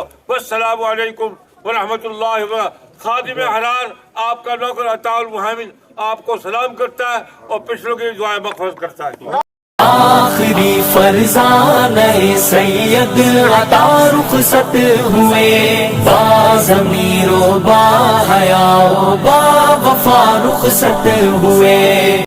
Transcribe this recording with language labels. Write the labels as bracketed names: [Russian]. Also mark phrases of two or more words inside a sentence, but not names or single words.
[Arabic] والسلام علیکم ورحمۃ اللہ وبرکاتہ۔ [Urdu] خادم احرار آپ کا نوکر عطاء المحمد آپ کو سلام کرتا ہے، اور پچھلوں کی دعائیں مغفرت کرتا ہے۔ آخری فرزانہ سید عطا رخصت ہوئے، با ضمیر و با حیا و با وفا رخصت ہوئے۔